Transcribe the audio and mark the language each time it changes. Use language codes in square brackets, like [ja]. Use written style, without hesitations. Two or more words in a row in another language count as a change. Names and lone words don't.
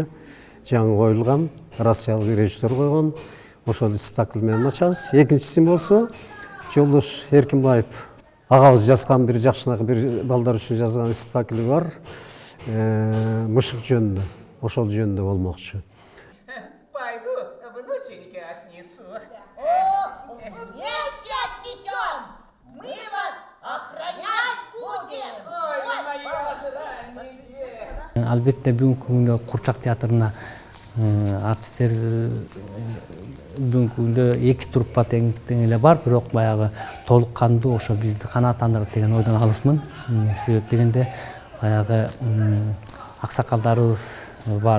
[ky] Жаңы коюлган, россиялык режиссер койгон. Ошол спектакль менен ачабыз. Экинчиси болсо Жолдош Эркинбаев агабыз жазган бир жакшынакы бир балдар үчүн жазган спектакль бар. Мышык жөнүндө. Ошол жөнүндө болмокчу. [ru] Пойду внученька отнесу. Вместе отнесем! Мы вас охранять будем! [ky] Албетте бүгүнкү күндө Куурчак театрына артисттер бүгүнкү күндө эки труппа тең эле бар, бирок баягы толук кандуу ошо бизди канааттандырат деген ойдон алысмын. Себеп дегенде баягы аксакалдарыбыз бар.